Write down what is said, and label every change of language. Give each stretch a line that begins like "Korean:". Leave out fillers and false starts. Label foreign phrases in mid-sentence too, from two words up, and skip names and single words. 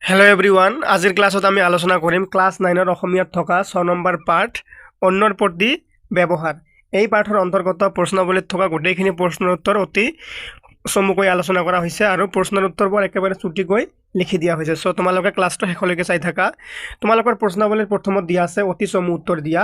English: hello everyone
Assamese: আজিৰ ক্লাছত আমি আলোচনা কৰিম ক্লাছ 9 অসমীয়াত থকা 6 নম্বৰ পাঠ অন্যৰ প্ৰতি ব্যৱহাৰ। এই পাঠৰ অন্তৰ্গত প্ৰশ্নাৱলীত থকা গোটেইখিনি প্ৰশ্নৰ উত্তৰ অতি চমুকৈ আলোচনা কৰা হৈছে আৰু প্ৰশ্নৰ উত্তৰবোৰ একেবাৰে চুটিকৈ লিখি দিয়া হৈছে। সো তোমালোকে ক্লাসটো শেষলৈকে চাই থাকা। তোমালোকৰ প্ৰশ্নাৱলীৰ প্ৰথমত দিয়া আছে অতি চমু উত্তৰ দিয়া।